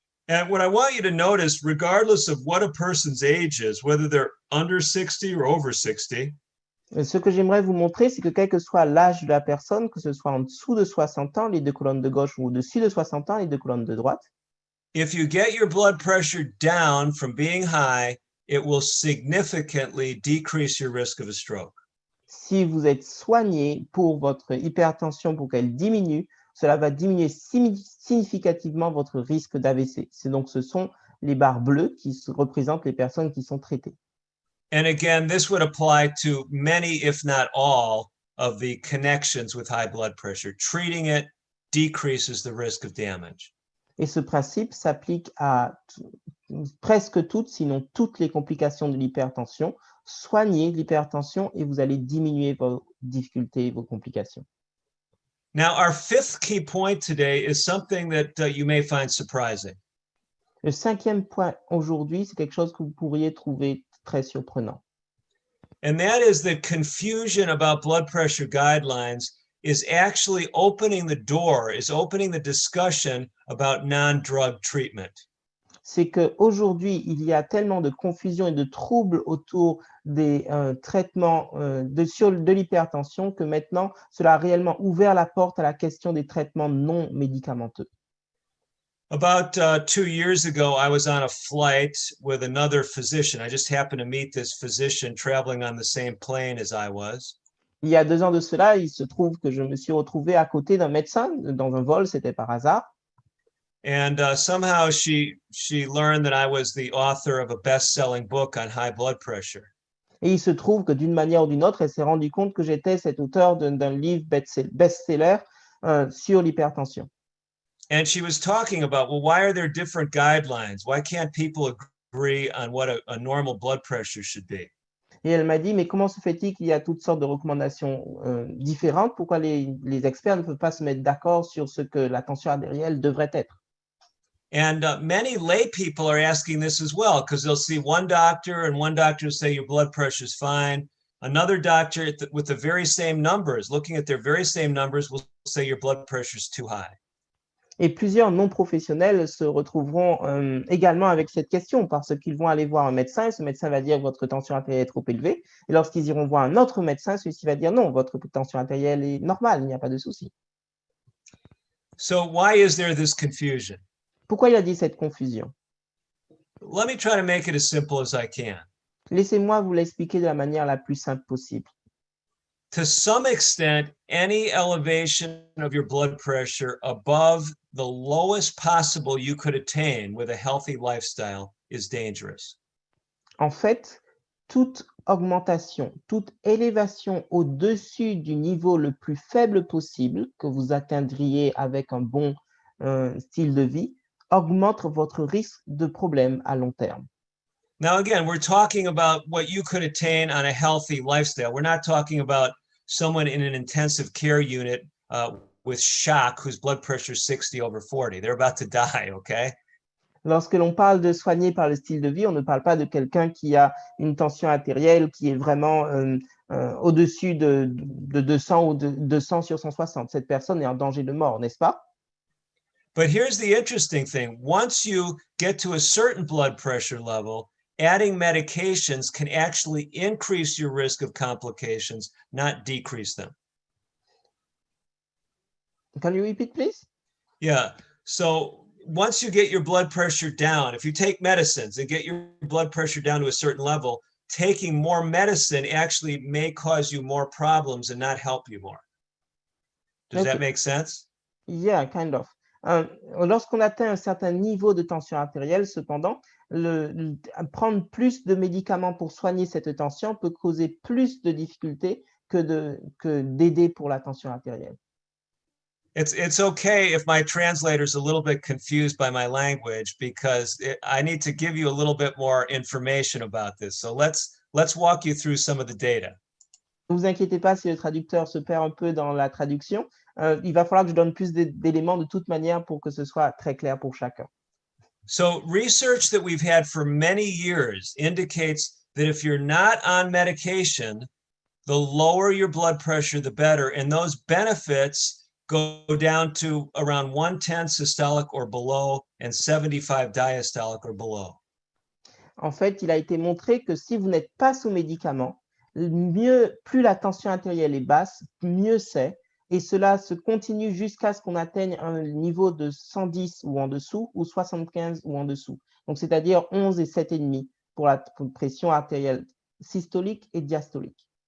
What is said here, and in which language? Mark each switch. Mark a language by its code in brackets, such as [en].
[en] And what I want you to notice, regardless of what a person's age is, whether they're under 60 or over 60, [fr] Ce que j'aimerais vous montrer, c'est que quel que soit l'âge de la personne, que ce soit en dessous de 60 ans, les deux colonnes de gauche, ou au-dessus de 60 ans, les deux colonnes de droite, [en] if you get your blood pressure down from being high, it will significantly decrease your risk of a stroke. [fr] si vous êtes soigné pour votre hypertension, pour qu'elle diminue, cela va diminuer significativement votre risque d'AVC. Ce sont les barres bleues qui représentent les personnes qui sont traitées. [en] And again, this would apply to many, if not all, of the connections with high blood pressure. Treating it decreases the risk of damage. [fr] Et ce principe s'applique à presque toutes, sinon toutes les complications de l'hypertension. Soignez l'hypertension et vous allez diminuer vos difficultés et vos complications. [en] Now, our fifth key point today is something that you may find surprising. [fr] Le cinquième point aujourd'hui, c'est quelque chose que vous pourriez trouver très surprenant. [en] And that is that confusion about blood pressure guidelines is actually opening the door, is opening the discussion about non-drug treatment. [fr] C'est qu'aujourd'hui, il y a tellement de confusion et de troubles autour des traitements de l'hypertension que maintenant, cela a réellement ouvert la porte à la question des traitements non médicamenteux. [en] About 2 years ago, I was on a flight with another physician. I just happened to meet this physician traveling on the same plane as I was. [fr] Il y a 2 ans de cela, il se trouve que je me suis retrouvé à côté d'un médecin dans un vol, c'était par hasard. [en] And somehow she learned that I was the author of a best-selling book on high blood pressure. [fr] Et il se trouve que d'une manière ou d'une autre, elle s'est rendue compte que j'étais cet auteur d'un livre best-seller sur l'hypertension. [en] And she was talking about, well, why are there different guidelines? Why can't people agree on what a normal blood pressure should be? [fr] Et elle m'a dit, mais comment se fait-il qu'il y a toutes sortes de recommandations différentes? Pourquoi les experts ne peuvent pas se mettre d'accord sur ce que la tension artérielle devrait être? [en] And many lay people are asking this as well, because they'll see one doctor and one doctor will say your blood pressure is fine. Another doctor with the very same numbers, looking at their very same numbers, will say your blood pressure is too high. [fr] Et plusieurs non-professionnels se retrouveront également avec cette question parce qu'ils vont aller voir un médecin et ce médecin va dire votre tension artérielle est trop élevée. Et lorsqu'ils iront voir un autre médecin, celui-ci va dire non, votre tension artérielle est normale, il n'y a pas de souci. [en] So why is there this confusion? [fr] Pourquoi il a dit cette confusion? [en] Let me try to make it as simple as I can. [fr] Laissez-moi vous l'expliquer de la manière la plus simple possible. [en] To some extent, any elevation of your blood pressure above the lowest possible you could attain with a healthy lifestyle is dangerous. [fr] En fait, toute augmentation, toute élévation au-dessus du niveau le plus faible possible que vous atteindriez avec un bon style de vie augmente votre risque de problème à long terme. [en] Now, again, we're talking about what you could attain on a healthy lifestyle. We're not talking about someone in an intensive care unit with shock whose blood pressure is 60 over 40. They're about to die, okay? [fr] Lorsque l'on parle de soigner par le style de vie, on ne parle pas de quelqu'un qui a une tension artérielle qui est vraiment au-dessus de 200 ou de 200 sur 160. Cette personne est en danger de mort, n'est-ce pas? [en] But here's the interesting thing. Once you get to a certain blood pressure level, adding medications can actually increase your risk of complications, not decrease them. Can you repeat, please? Yeah. So once you get your blood pressure down, if you take medicines and get your blood pressure down to a certain level, taking more medicine actually may cause you more problems and not help you more. Does that make sense? Yeah, kind of. [fr] Lorsqu'on atteint un certain niveau de tension artérielle, cependant, prendre plus de médicaments pour soigner cette tension peut causer plus de difficultés que d'aider pour la tension artérielle. [en] It's okay if my translator's a little bit confused by my language because I need to give you a little bit more information about this. So let's walk you through some of the data. [fr] Ne vous inquiétez pas si le traducteur se perd un peu dans la traduction. Il va falloir que je donne plus d'éléments de toute manière pour que ce soit très clair pour chacun. [en] So research that we've had for many years indicates that if you're not on medication, the lower your blood pressure, the better. And those benefits go down to around 110 systolic or below and 75 diastolic or below. [fr] En fait, il a été montré que si vous n'êtes pas sous médicament, plus la tension artérielle est basse, mieux c'est. Et cela se continue jusqu'à ce qu'on atteigne un niveau de 110 ou en dessous, ou 75 ou en dessous. Donc, c'est-à-dire 11 et 7,5 pour la pression artérielle systolique et diastolique.